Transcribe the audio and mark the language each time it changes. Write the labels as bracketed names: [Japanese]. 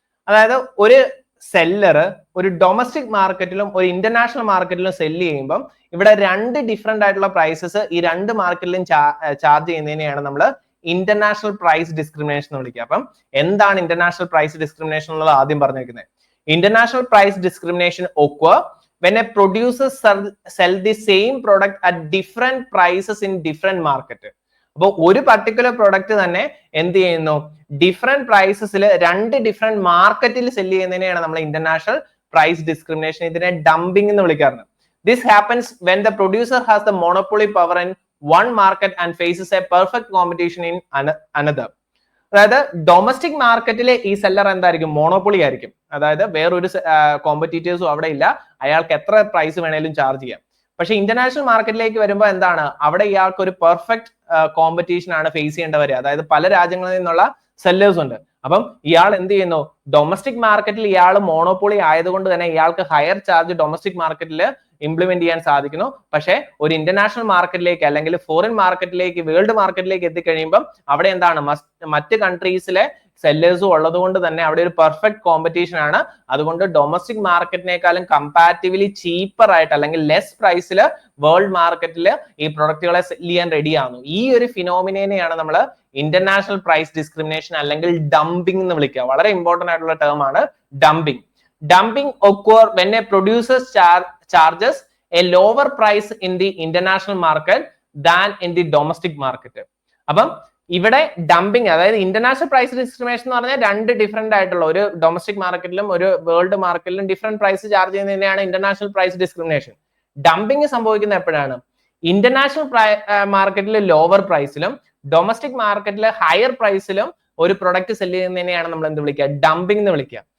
[Malayalam] അതായത് ഒരു സെല്ലർ ഒരു ഡൊമസ്റ്റിക് മാർക്കറ്റിലും ഒരു ഇന്റർനാഷണൽ മാർക്കറ്റിലും സെല്ല് ചെയ്യുമ്പം ഇവിടെ രണ്ട് ഡിഫറെന്റ് ആയിട്ടുള്ള പ്രൈസസ് ഈ രണ്ട് മാർക്കറ്റിലും ചാർജ് ചെയ്യുന്നതിനെയാണ് നമ്മൾ ഇന്റർനാഷണൽ പ്രൈസ് ഡിസ്ക്രിമിനേഷൻ എന്ന് വിളിക്കുക. അപ്പം എന്താണ് ഇന്റർനാഷണൽ പ്രൈസ് ഡിസ്ക്രിമിനേഷൻ എന്നുള്ളത് ആദ്യം പറഞ്ഞിരിക്കുന്നത്. [English] International price discrimination occur when a producer sell the same product at different prices in different market. [Malayalam] അപ്പോൾ ഒരു പർട്ടിക്കുലർ പ്രൊഡക്റ്റ് തന്നെ എന്ത് ചെയ്യുന്നു, ഡിഫറെന്റ് പ്രൈസസിൽ രണ്ട് ഡിഫറെന്റ് മാർക്കറ്റിൽ സെല് ചെയ്യുന്നതിനെയാണ് നമ്മൾ ഇന്റർനാഷണൽ പ്രൈസ് ഡിസ്ക്രിമിനേഷൻ, ഇതിനെ ഡംപിംഗ് എന്ന് വിളിക്കാറുണ്ട്. [English] This happens when the producer has the monopoly power in one market and faces a perfect competition in another. [Malayalam] അതായത് ഡൊമസ്റ്റിക് മാർക്കറ്റിലെ ഈ സെല്ലർ എന്തായിരിക്കും, മോണോപ്പൊളി ആയിരിക്കും. അതായത് വേറൊരു കോമ്പറ്റീറ്റേഴ്സും അവിടെ ഇല്ല, അയാൾക്ക് എത്ര പ്രൈസ് വേണേലും ചാർജ് ചെയ്യാം. പക്ഷെ ഇന്റർനാഷണൽ മാർക്കറ്റിലേക്ക് വരുമ്പോൾ എന്താണ്, അവിടെ ഇയാൾക്ക് ഒരു പെർഫെക്റ്റ് കോമ്പറ്റീഷൻ ആണ് ഫേസ് ചെയ്യേണ്ടവര്. അതായത് പല രാജ്യങ്ങളിൽ നിന്നുള്ള സെല്ലേഴ്സ് ഉണ്ട്. അപ്പം ഇയാൾ എന്ത് ചെയ്യുന്നു, ഡൊമസ്റ്റിക് മാർക്കറ്റിൽ ഇയാൾ മോണോപ്പൊളി ആയതുകൊണ്ട് തന്നെ ഇയാൾക്ക് ഹയർ ചാർജ് ഡൊമസ്റ്റിക് മാർക്കറ്റിൽ ഇംപ്ലിമെന്റ് ചെയ്യാൻ സാധിക്കുന്നു. പക്ഷെ ഒരു ഇന്റർനാഷണൽ മാർക്കറ്റിലേക്ക് അല്ലെങ്കിൽ ഫോറിൻ മാർക്കറ്റിലേക്ക്, വേൾഡ് മാർക്കറ്റിലേക്ക് എത്തിക്കഴിയുമ്പോൾ അവിടെ എന്താണ്, മറ്റ് കൺട്രീസിലെ സെല്ലേഴ്സും ഉള്ളത് കൊണ്ട് തന്നെ അവിടെ ഒരു പെർഫെക്റ്റ് കോമ്പറ്റീഷൻ ആണ്. അതുകൊണ്ട് ഡൊമസ്റ്റിക് മാർക്കറ്റിനേക്കാളും കമ്പാരിറ്റീവ്ലി ചീപ്പർ ആയിട്ട് അല്ലെങ്കിൽ ലെസ് പ്രൈസിൽ വേൾഡ് മാർക്കറ്റിൽ ഈ പ്രൊഡക്റ്റുകളെ സെല് ചെയ്യാൻ റെഡി ആവുന്നു. ഈ ഒരു ഫിനോമിനെയാണ് നമ്മൾ ഇന്റർനാഷണൽ പ്രൈസ് ഡിസ്ക്രിമിനേഷൻ അല്ലെങ്കിൽ ഡംപിംഗ് എന്ന് വിളിക്കുക. വളരെ ഇമ്പോർട്ടന്റ് ആയിട്ടുള്ള ടേം ആണ് dumping. [English] Dumping occur when a producer charges a lower price in the international market than in the domestic market. [Malayalam] അപ്പം ഇവിടെ ഡംപിംഗ്, അതായത് ഇന്റർനാഷണൽ പ്രൈസ് ഡിസ്ക്രിമിനേഷൻ എന്ന് പറഞ്ഞാൽ രണ്ട് ഡിഫറെന്റ് ആയിട്ടുള്ള, ഒരു ഡൊമസ്റ്റിക് മാർക്കറ്റിലും ഒരു world മാർക്കറ്റിലും different price charge ചെയ്യുന്നതിനെയാണ് international price discrimination. Dumping സംഭവിക്കുന്നത് എപ്പോഴാണ്, ഇന്റർനാഷണൽ മാർക്കറ്റിൽ ലോവർ പ്രൈസിലും ഡൊമസ്റ്റിക് മാർക്കറ്റിൽ ഹയർ പ്രൈസിലും ഒരു പ്രൊഡക്റ്റ് സെല് ചെയ്യുന്നതിനെയാണ് നമ്മൾ എന്ത് വിളിക്കുക, ഡംപിംഗ് എന്ന് വിളിക്കുക.